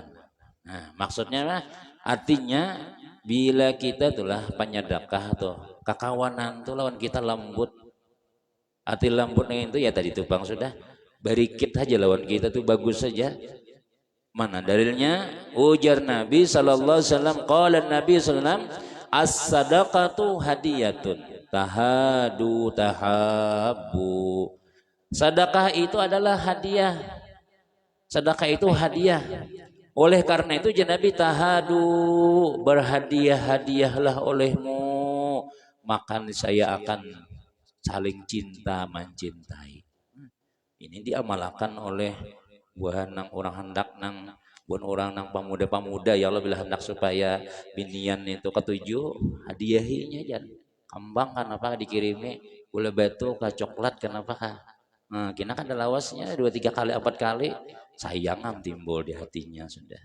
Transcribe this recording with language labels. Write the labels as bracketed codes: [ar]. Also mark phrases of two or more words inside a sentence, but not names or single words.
[bjn] Nah, maksudnya artinya bila kita itulah penyedekah tuh, kakawanan tuh lawan kita lembut. Arti lembutnya itu ya tadi tuh Bang sudah barikit aja lawan kita tuh bagus saja. Mana dalilnya? Ujar Nabi [ar] صلى الله عليه وسلم قال نبي صلى الله عليه وسلم الصدقة هدية تهادوا تحابوا. [bjn] Sedekah itu adalah hadiah. Sedekah itu hadiah. Oleh karena itu Nabi tahadu, berhadiah-hadiahlah olehmu, maka saya akan saling cinta mencintai. Ini diamalkan oleh buah nang orang hendak nang buat orang nang pemuda-pemuda [ar] يا الله [bjn] bila hendak supaya binian itu ketujuh hadiahinya jangan kembang kan apa dikirimi gula batu ke coklat kenapa kah. Nah, kina kan ada lawasnya 2-3 kali 4 kali sayangan timbul di hatinya sudah.